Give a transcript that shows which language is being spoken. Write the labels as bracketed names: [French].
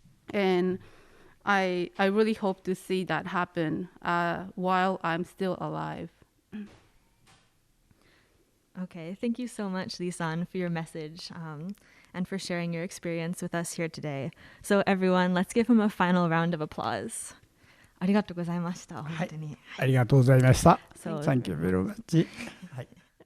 [English] And I really hope to see that happen while I'm still alive. Okay, thank you so much, Lee-san, for your message and for sharing your experience with us here today. So everyone, let's give him a final round of applause. [Japanese] ありがとうございました。本当に。ありがとうございました。 [English] So, Thank you very much. はい。